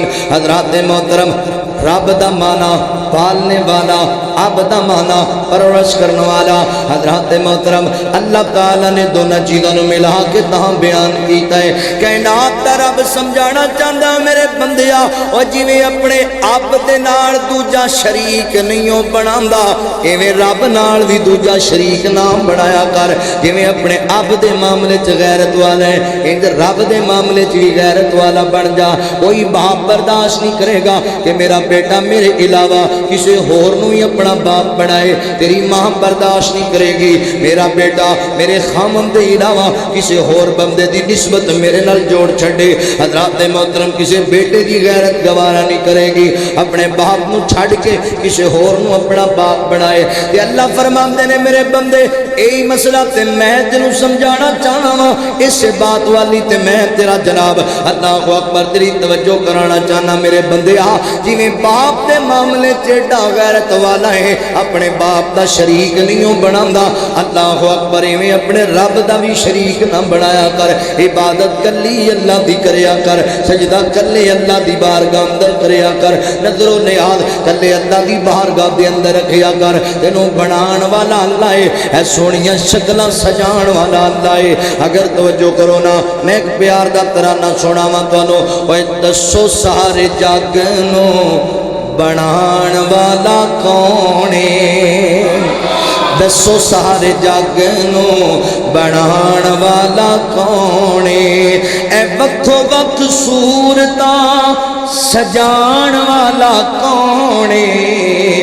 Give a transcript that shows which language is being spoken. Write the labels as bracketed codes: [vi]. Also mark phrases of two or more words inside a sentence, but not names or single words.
[pa] حضرات محترم، رب دا مانا پالنے والا، اب دا مانا پرورش کرنے والا۔ حضرات محترم، اللہ تعالیٰ نے دونوں چیزوں نے ملا کے تہاں بیان کیتا ہے۔ کائنات دا رب سمجھانا چاہتا میرے بندیا، اور جویں اپنے اب دے نال دوجا شریک نہیں ہو بناندا، ایویں رب نال بھی دوجا شریک نہ بنایا کر۔ جویں اپنے اب دے معاملے چ غیرت والا ہے، انج رب دے معاملے چ بھی غیرت والا بن جا۔ کوئی باپ برداشت نہیں کرے گا کہ میرا بیٹا میرے علاوہ کسی ہور نو ہی اپنا باپ بنائے، تیری ماں برداشت نہیں کرے گی میرا بیٹا میرے خامن دے علاوہ کسی ہور بندے دی نسبت میرے نال جوڑ چھڑے۔ حضرات محترم، کسی بیٹے دی غیرت گوارا نہیں کرے گی اپنے باپ نو چھڑ کے کسی ہور نو اپنا باپ بنائے۔ تے اللہ فرماندے نے میرے بندے یہی مسئلہ تے میں تینوں سمجھانا چاہنا وا، اس بات والی تے میں تیرا جناب [ar] اللہ اکبر [pa] تیری توجہ کرانا چاہنا میرے بندے۔ جویں باپ دے معاملے چیڈا غیرت والا ہے، اپنے باپ دا شریک نہیں ہو بناندا، [ar] اللہ اکبر [pa] ایویں اپنے رب دا بھی شریک نہ بنایا کر۔ عبادت کلی اللہ دی کریا کر، سجدہ کلے اللہ دی بارگاہ اندر کریا کر، نظر و نیاز کلے اللہ دی بارگاہ دے اندر رکھیا کر۔ تینوں بنان والا اللہ ہے، اے سونیاں شکلاں سجان والا اللہ ہے۔ اگر توجہ کرو نا، میں ایک پیار دا ترانہ سناواں تانوں، اوے دسو سارے جگ نوں بنان والا کون ہے؟ دسو سارے جگ نوں بنان والا کون ہے؟ اے وقتو وقت صورتاں سجان والا کون ہے؟